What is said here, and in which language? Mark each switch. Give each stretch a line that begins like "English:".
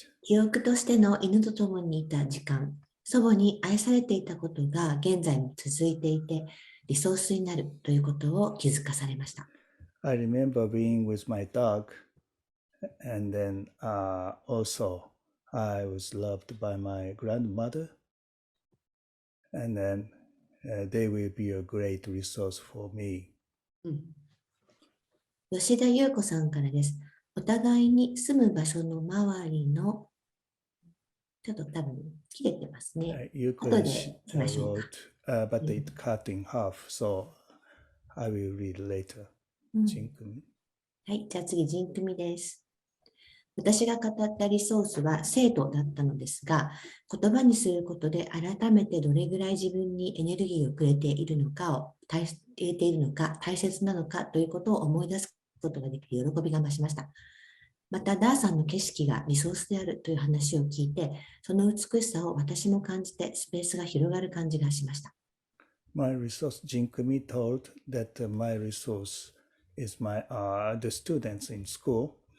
Japanese: 記憶としての犬と共にいた時間、祖母に愛されていたことが現在も続いていて、リソースになるということを気づかされました。
English: I remember being with my dog, and then also I was loved by my grandmother, and then they will be a great resource for me.
Japanese: 吉田優子さんからです。お互いに住む場所の周りの、ちょっと多分切れてますね。後でしましょうか。
English: but it cut in half, so I will read later.
Japanese: 人組。はい、じゃあ次、人組です。私が語ったリソースは生徒だったのですが、言葉にすることで改めてどれぐらい自分にエネルギーをくれているのか大切なのかということを思い出すことができる喜びが増しました。また、ダーさんの景色がリソースであるという話を聞いて、その美しさを私も感じてスペースが広がる感じがしました。
English: My resource, Jinkumi told that my resource is the students in school.